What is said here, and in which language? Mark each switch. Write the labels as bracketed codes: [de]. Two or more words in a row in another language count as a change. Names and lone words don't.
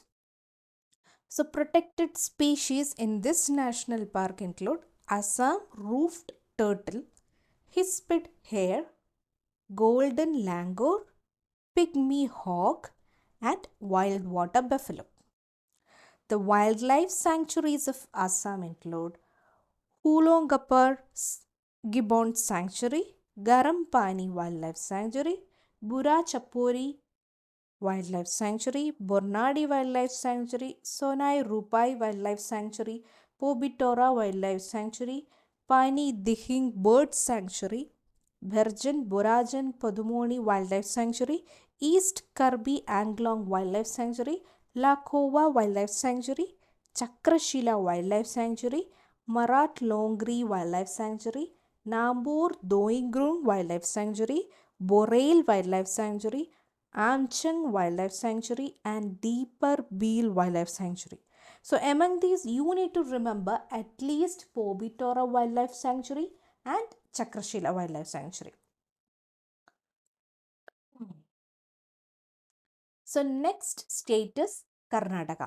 [en] So, protected species in this national park include Assam roofed turtle, hispid hare, golden langur, pygmy hawk, and wild water buffalo. The wildlife sanctuaries of Assam include Hulongapur Gibbon Sanctuary, Garampani Wildlife Sanctuary, Bura Chapori Wildlife Sanctuary, Bornadi Wildlife Sanctuary, Sonai Rupai Wildlife Sanctuary, Pobitora Wildlife Sanctuary, Pani Dihing Bird Sanctuary, Bherjan Borajan Padumoni Wildlife Sanctuary, East Karbi Anglong Wildlife Sanctuary, Lakova Wildlife Sanctuary, Chakrashila Wildlife Sanctuary, Marat Longri Wildlife Sanctuary, Nambur Doingrung Wildlife Sanctuary, Borail Wildlife Sanctuary, Amchang Wildlife Sanctuary, and Deeper Beel Wildlife Sanctuary. So, among these, you need to remember at least Pobitora Wildlife Sanctuary and Chakrashila Wildlife Sanctuary. So, next state is Karnataka.